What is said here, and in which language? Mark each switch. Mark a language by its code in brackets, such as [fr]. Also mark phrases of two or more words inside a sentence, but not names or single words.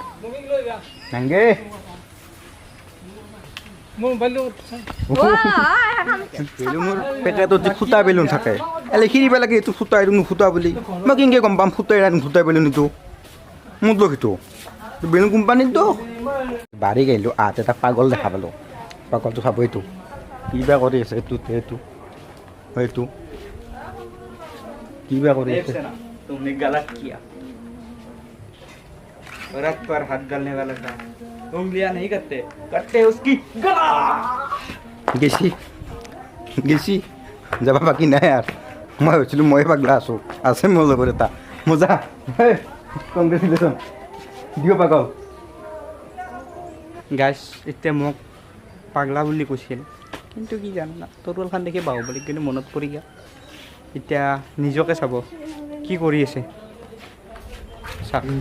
[as] নাংগে বেলুনৰ পেকেটত যে ফুটা বেলুন থাকে লিখি দিব লাগে এইটো ফুটা এইটো নুফুটা বুলি মই কেনেকৈ গম পাম ফুটাই নুফুটাই বেলুন এইটো মোৰ দোষ এইটো বেলুন কোম্পানীত দোষ বাঢ়ি গেলোঁ এটা পাগল দেখা পালোঁ পাগলটো খাব এইটো কিবা কৰি আছে এইটো কিবা কৰি আছে [hi] तुमने गलत किया रथ पर हाथ डालने वाला था उंगलियां नहीं करते उसकी गला [as] গেছি যাবা বাকী নাই আৰু মই ভাবিছিলোঁ ময়ে পাগলা আছোঁ আছে মোৰ লগত এটা মজা কংগ্ৰেচুলেশ্যন দিও পাগল গাইছ এতিয়া মোক পাগলা বুলি কৈছিল কিন্তু কি জানা তৰোৱালখন দেখি বাহুবলী কিন্তু মনত পৰি গ'ল এতিয়া নিজকে চাব কি কৰি আছে চাওক